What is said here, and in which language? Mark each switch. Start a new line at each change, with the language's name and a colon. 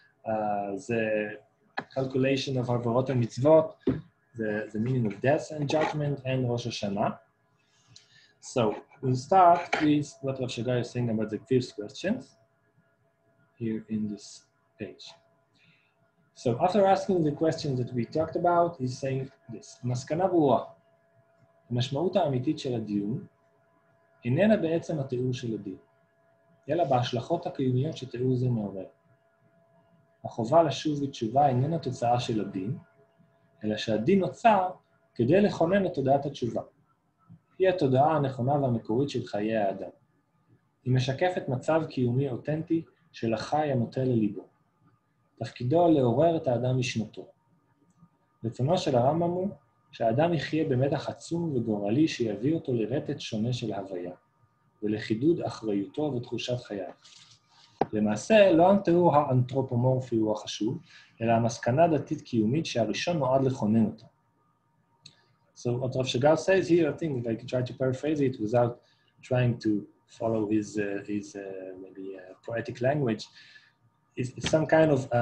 English: The calculation of Avarot and Mitzvot, the meaning of death and judgment, and Rosh HaShanah. So we'll start with what Rav Shagar is saying about the 5th question here in this page. So after asking the questions that we talked about, he's saying this,
Hebrew: מסקנה ברורה. המשמעות האמיתית של הדיון איננה בעצם התיאור של הדין, אלא בהשלכות הקיומיות שתיאור זה מעורר. החובה לשוב בתשובה איננה תוצאה של הדין, אלא שהדין נוצר כדי לכונן את תודעת התשובה. היא התודעה הנכונה והמקורית של חיי האדם. היא משקפת מצב קיומי אותנטי של החי המוטה לליבו. תפקידו לעורר את האדם משנתו. רצונו של הרמב"ם הוא שהאדם יחיה במתח עצום וגורלי שיביא אותו לרטט שונה של הוויה, ולחידוד אחריותו ותחושת חייו. למעשה, לא התיאור האנתרופומורפי הוא החשוב, אלא המסקנה דתית קיומית שהראשון נועד לכונן אותה.
English: So what Rav Shagar says here, I think if I could try to paraphrase it without trying to follow his maybe poetic language, is some kind of